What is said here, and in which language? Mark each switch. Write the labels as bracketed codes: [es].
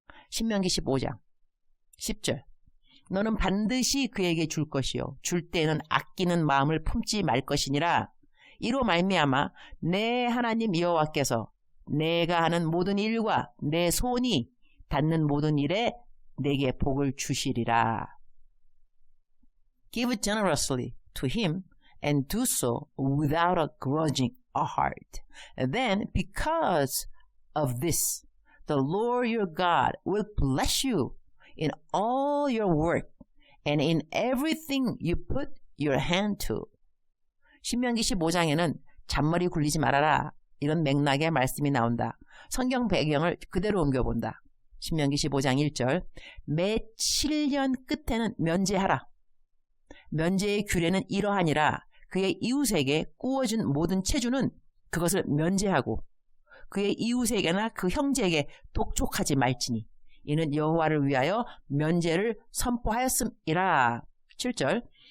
[ko] 신명기 15장 10절. 너는 반드시 그에게 줄 것이요 줄 때는 아끼는 마음을 품지 말 것이니라. 이로 말미암아 내 하나님 여호와께서 내가 하는 모든 일과 내 손이 닿는 모든 일에 내게 복을 주시리라. [en] Give generously to him and do so without a grudging heart. Then because of this, the Lord your God will bless you in all your work and in everything you put your hand to. [ko] 신명기 15장에는 잔머리 굴리지 말아라 이런 맥락의 말씀이 나온다. 성경 배경을 그대로 옮겨본다. 신명기 15장 1절. 매 7년 끝에는 면제하라. 면제의 규례는 이러하니라. 그의 이웃에게 꾸어준 모든 체주는 그것을 면제하고 그의 이웃에게나 그 형제에게 독촉하지 말지니 이는 여호와를 위하여 면제를 선포하였음이라. 7절.